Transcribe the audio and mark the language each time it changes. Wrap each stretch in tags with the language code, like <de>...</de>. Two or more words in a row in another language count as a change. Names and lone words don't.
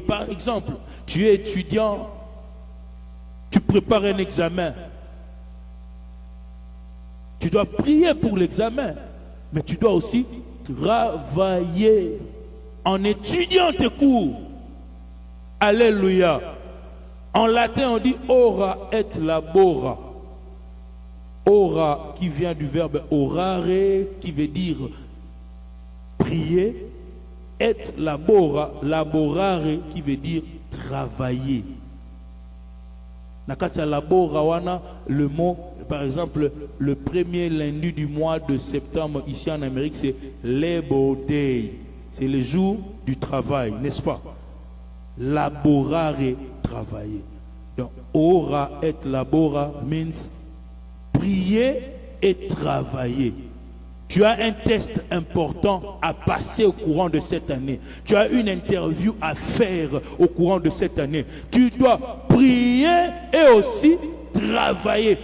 <fr>Par exemple, tu es étudiant, tu prépares un examen. Tu dois prier pour l'examen, mais tu dois aussi travailler en étudiant tes cours. Alléluia. En latin, on dit</fr> <la>ora et labora.</la> <fr>Ora qui vient du verbe orare, qui veut dire prier.</fr> <la>Et labora, laborare,</la> <fr>qui veut dire travailler. Nakata labora wana, le mot, par exemple, le premier lundi du mois de septembre ici en Amérique, c'est Labor Day. C'est le jour du travail, n'est-ce pas? Laborare, travailler. Donc,</fr> <la>ora et labora</la> <fr>means prier et travailler. Tu as un test important à passer au courant de cette année. Tu as une interview à faire au courant de cette année. Tu dois prier et aussi travailler.</fr>